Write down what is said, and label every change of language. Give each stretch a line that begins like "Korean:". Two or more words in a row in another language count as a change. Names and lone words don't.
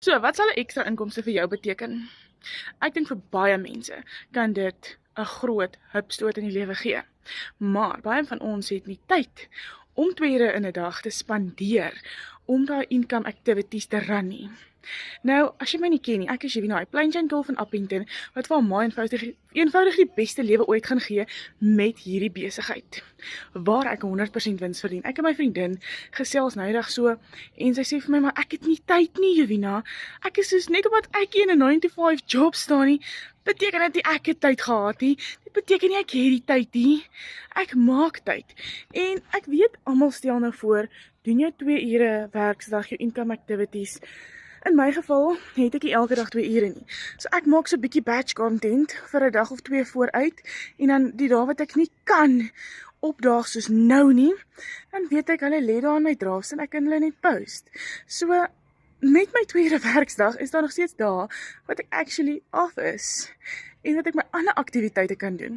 Afrikaans: So, wat sal 'n ekstra inkomste vir jou beteken? Ek dink vir baie mense kan dit 'n groot hupstoot in die lewe gee. Maar baie van ons het nie tyd om 2 ure in 'n dag te spandeer om daai
English: income activities
Afrikaans: te run nie. Nou, as jy my nie ken nie, ek is Jevina, 'n
English: plain Jane girl
Afrikaans: van Appington wat vir haar ma eenvoudig die beste lewe ooit gaan gee met hierdie besigheid. Waar ek 100% wins verdien. Ek en my vriendin gesels nou eendag so en sy sê vir my, maar ek het nie tyd nie, Jevina. Ek is soos net omdat ek in 'n
English: 9 to 5 job
Afrikaans: staan nie, beteken dit nie ek het tyd gehad nie. Dit beteken nie ek het die tyd nie. Ek maak tyd. En ek weet almal stel nou voor, doen jou 2 ure werksdag, jou
English: income activities.
Afrikaans: In my geval het ek nie elke dag 2 ure nie. So ek maak so 'n bietjie
English: batch content
Afrikaans: vir 'n dag of 2 vooruit en dan die dae wat ek nie kan opdaag soos nou nie, dan weet ek hulle lê daar in my drafts en ek kan hulle net post. So met my 2 ure werksdag is daar nog steeds dae wat ek actually off is en wat ek my ander aktiwiteite kan doen.